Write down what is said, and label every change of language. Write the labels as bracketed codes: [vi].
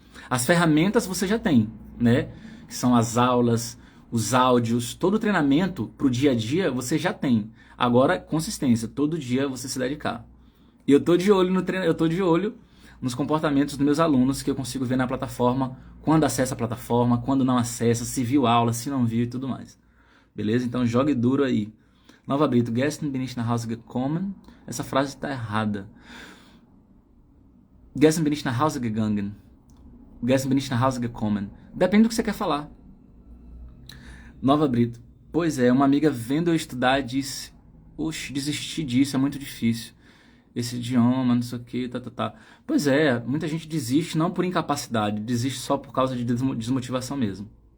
[pt] As ferramentas você já tem, né? Que são as aulas, os áudios, todo o treinamento para o dia a dia você já tem. Agora, consistência, todo dia você se dedicar. E eu tô de olho no treino, eu tô de olho nos comportamentos dos meus alunos, que eu consigo ver na plataforma, quando acessa a plataforma, quando não acessa, se viu a aula, se não viu e tudo mais. Beleza? Então jogue duro aí. [de] Nova Brito, Gestern bin ich nach Hause gekommen. [pt] Essa frase está errada. [de] Gestern bin ich nach Hause gegangen. Gestern bin ich nach Hause gekommen. [pt] Depende do que você quer falar. Nova Brito. Pois é, uma amiga vendo eu estudar disse: oxe, desisti disso, é muito difícil. Esse idioma, não sei o que, tá. Pois é, muita gente desiste não por incapacidade, desiste só por causa de desmotivação mesmo.